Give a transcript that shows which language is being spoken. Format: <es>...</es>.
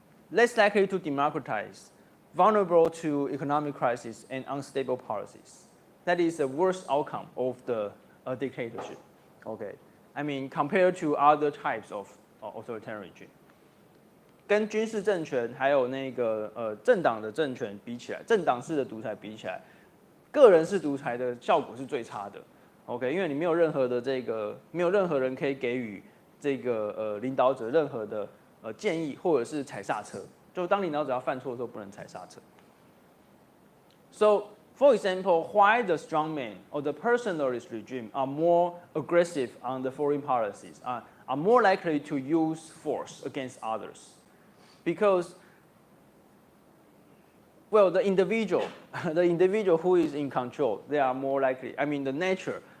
<en>Less likely to democratize, vulnerable to economic crisis and unstable policies. That is the worst outcome of the dictatorship. Okay, I mean compared to other types of authoritarian regime.</en> <zh>跟军事政权还有那个政党的政权比起来，政党式的独裁比起来，个人式独裁的效果是最差的。 OK， 因为你没有任何的没有任何人可以给予这个领导者任何的建议或者是踩刹车，就当领导者要犯错的时候不能踩刹车。</zh> <en>So, for example, why the strongman or the personalist regime are more aggressive on the foreign policies, are more likely to use force against others, because well, the individual who is in control, they are more likely. I mean, the nature.</en>